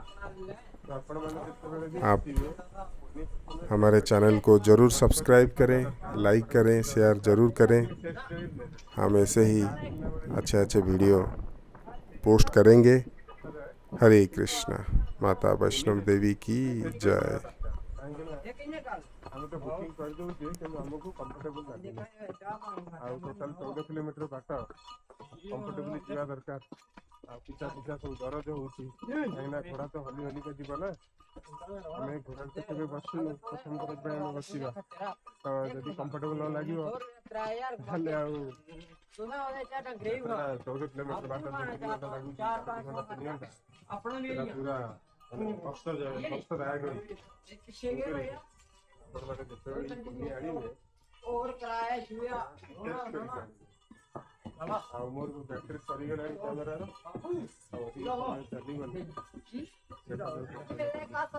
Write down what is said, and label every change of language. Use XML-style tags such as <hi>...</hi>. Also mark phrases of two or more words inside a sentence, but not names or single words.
<hi>आप हमारे चैनल को ज़रूर सब्सक्राइब करें, लाइक करें, शेयर ज़रूर करें। हम ऐसे ही अच्छे वीडियो पोस्ट करेंगे। हरे कृष्णा। माता वैष्णो देवी की जय।</hi> <or>ଆମେ ତ ବୁକିଂ କରିଦେଉଛେ କିନ୍ତୁ ଆମକୁ କମ୍ଫର୍ଟେବଲ୍ ଲାଗୁନି। ଆଉ ଟୋଟାଲ୍ 14 କିଲୋମିଟର ବାଟ କମ୍ଫର୍ଟେବଲି ଯିବା ଦରକାର। ଆଉ ପିଛା ପିଛା ସବୁ ଦରଜ ହଉଛି କାହିଁକିନା ଘୋଡ଼ା ତ ହଲି ହଲିକା ଯିବ ନା। ଆମେ ଘୋଡ଼ାରେ ତ କେବେ ବସିନୁ, ପ୍ରଥମ ଥର ପାଇଁ ଆମେ ବସିବା। ତ ଯଦି କମ୍ଫର୍ଟେବଲ ନ ଲାଗିବ ତାହେଲେ ଆଉ 14 କିଲୋମିଟର ବାଟ 2 ଘଣ୍ଟା ଲାଗୁଛି, 2 ଘଣ୍ଟା 3 ଘଣ୍ଟା ସେଟା ପୁରା ମାନେ କଷ୍ଟଦାୟକ ହେଇଛି। ଆପଣମାନେ ଯେତେବେଳେ କିଣି ଆଣିବେ</or> <hi>और किराया छुआ</hi> <or>ଟେଷ୍ଟ କରିକି ଆଣିବେ। ଆଉ ମୋର ବ୍ୟାଟେରୀ ସରିଗଲାଣି କ୍ୟାମେରାର, ଆଉ ଅଧିକ ସମୟ ଚାଲିବନି।</or>